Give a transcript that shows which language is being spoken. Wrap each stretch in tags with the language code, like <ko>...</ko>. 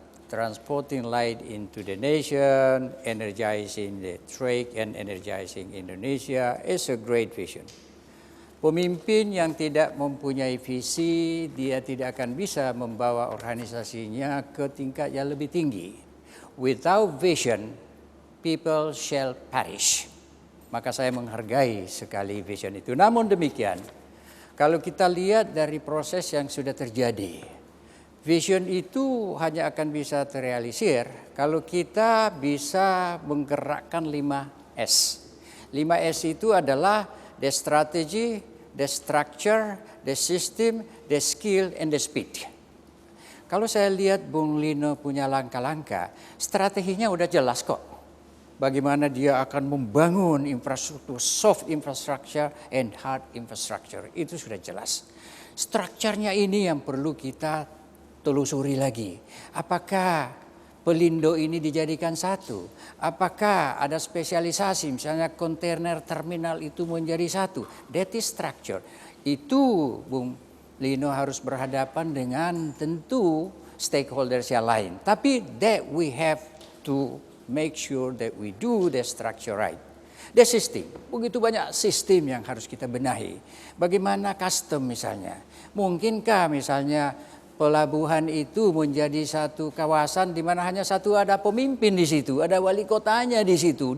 <en>Transporting light into the nation, energizing the trade and energizing Indonesia is a great vision.</en> <id>Pemimpin yang tidak mempunyai visi, dia tidak akan bisa membawa organisasinya ke tingkat yang lebih tinggi.</id> <en>Without vision, people shall perish.</en> <id>Maka saya menghargai sekali vision itu. Namun demikian, kalau kita lihat dari proses yang sudah terjadi, vision itu hanya akan bisa terrealisir kalau kita bisa menggerakkan 5S.</id> <en>5S</en> <id>itu adalah</id> <en>the strategy, the structure, the system, the skill, and the speed.</en> <id>Kalau saya lihat Bung Lino punya langkah-langkah, strateginya udah jelas kok. Bagaimana dia akan membangun infrastruktur,</id> <en>soft infrastructure and hard infrastructure.</en> <id>Itu sudah jelas. Strukturnya ini yang perlu kita telusuri lagi. Apakah Pelindo ini dijadikan satu? Apakah ada spesialisasi, misalnya kontainer terminal itu menjadi satu?</id> <en>That is structure.</en> <id>Itu Bung Lino harus berhadapan dengan tentu stakeholders yang lain. Tapi</id> <en>that we have to make sure that we do the structure right. The system,</en> <id>begitu banyak sistem yang harus kita benahi. Bagaimana custom misalnya? Mungkinkah misalnya pelabuhan itu menjadi satu kawasan di mana hanya satu ada pemimpin di situ, ada wali kotanya di situ.</id>